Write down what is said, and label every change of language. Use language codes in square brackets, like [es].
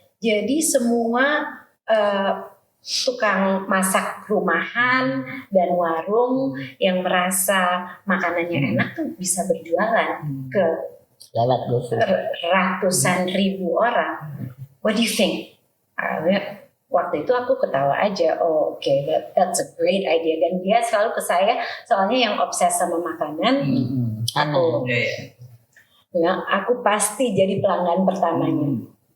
[id] Jadi semua tukang masak rumahan dan warung yang merasa makanannya enak tuh bisa berjualan ke Lewat GoFood. ratusan ribu orang. [en] What do you think? [id] Waktu itu aku ketawa aja. [en] Oh, oke, that's a great idea. [id] Dan dia selalu ke saya, soalnya yang obses sama makanan, aku. Nah, aku pasti jadi pelanggan pertamanya.